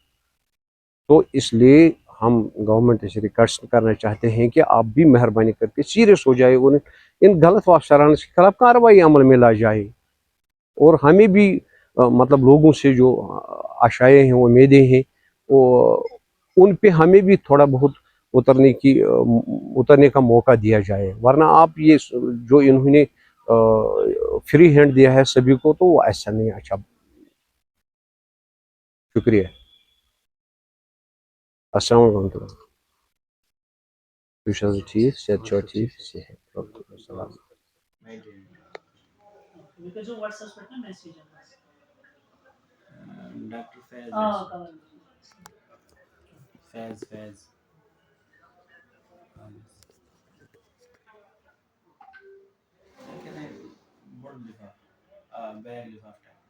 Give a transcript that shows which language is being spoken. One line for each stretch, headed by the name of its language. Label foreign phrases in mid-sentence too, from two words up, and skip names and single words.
Urdu: تو اس لیے ہم گورنمنٹ سے ریکویسٹ کرنا چاہتے ہیں کہ آپ بھی مہربانی کر کے سیریس ہو جائے اور ان غلط افسران کے خلاف کارروائی عمل میں لا جائے، اور ہمیں بھی مطلب لوگوں سے جو آشائیں ہیں، امیدیں ہیں، ان پہ ہمیں بھی تھوڑا بہت اترنے کا موقع دیا جائے، ورنہ آپ یہ جو انہوں نے فری ہینڈ دیا ہے سبھی کو، تو وہ ایسا نہیں اچھا۔ شکریہ،
Arabic: السلام علیکم ورحمۃ اللہ۔
Kashmiri: تُہۍ چھِو حظ ٹھیک؟ صحت چھُوا ٹھیک؟ صحت السلام۔ ڈاکٹر فیض بڑ لفاف بیگ لفاف